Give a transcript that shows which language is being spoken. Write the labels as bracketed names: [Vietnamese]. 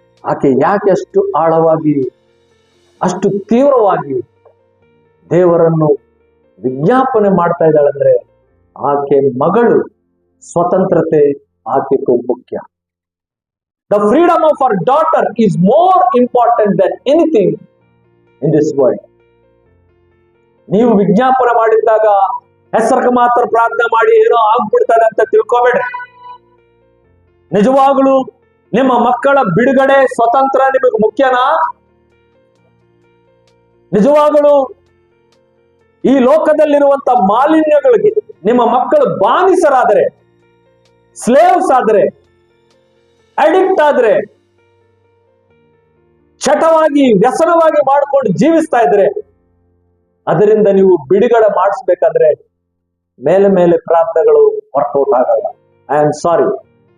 [Kannada] ಆಕೆ ಯಾಕೆ ಅಷ್ಟು ಆಳವಾಗಿ, ಅಷ್ಟು ತೀವ್ರವಾಗಿ ದೇವರನ್ನು ವಿಜ್ಞಾಪನೆ ಮಾಡ್ತಾ ಇದ್ದಾಳೆ ಅಂದ್ರೆ, ಆಕೆ ಮಗಳು ಸ್ವತಂತ್ರತೆ ಆಕೆಗೂ ಮುಖ್ಯ. [English] The freedom of her daughter is more important than anything in this world. [Kannada] ನೀವು ವಿಜ್ಞಾಪನೆ ಮಾಡಿದ್ದಾಗ ಹೆಸರಿಗೆ ಮಾತ್ರ ಪ್ರಾರ್ಥನೆ ಮಾಡಿ ಏನೋ ಆಗ್ಬಿಡ್ತಾರೆ ಅಂತ ತಿಳ್ಕೊಬೇಡ್ರಿ. ನಿಜವಾಗ್ಲೂ ನಿಮ್ಮ ಮಕ್ಕಳ ಬಿಡುಗಡೆ, ಸ್ವತಂತ್ರ ನಿಮಗೆ ಮುಖ್ಯನಾ? ನಿಜವಾಗಲೂ ಈ ಲೋಕದಲ್ಲಿರುವಂತ ಮಾಲಿನ್ಯಗಳಿಗೆ ನಿಮ್ಮ ಮಕ್ಕಳು ಬಾನಿಸರಾದರೆ, ಸ್ಲೇವ್ಸ್ ಆದ್ರೆ, ಅಡಿಕ್ಟ್ ಆದ್ರೆ, ಚಟವಾಗಿ ವ್ಯಸನವಾಗಿ ಮಾಡ್ಕೊಂಡು ಜೀವಿಸ್ತಾ ಇದ್ರೆ, ಅದರಿಂದ ನೀವು ಬಿಡುಗಡೆ ಮಾಡಿಸ್ಬೇಕಂದ್ರೆ ಮೇಲೆ ಮೇಲೆ ಪ್ರಾರ್ಥನೆಗಳು ವರ್ಕೌಟ್ ಆಗಲ್ಲ. [English] I am sorry.